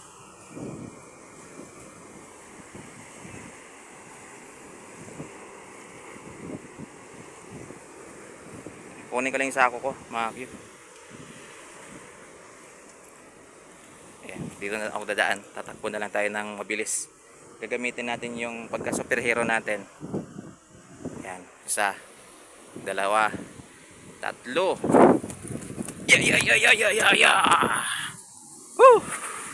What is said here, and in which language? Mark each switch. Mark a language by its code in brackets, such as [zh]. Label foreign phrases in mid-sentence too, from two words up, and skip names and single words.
[tl] Kunin ko lang yung sako ko, mga Q. Ayan, dito na ako dadaan. Tatakbo na lang tayo ng mabilis. Gagamitin natin yung pagka superhero natin. Ayan, isa, dalawa, tatlo. [en] Yeah, yeah, yeah, yeah, yeah, yeah, yeah. Woo!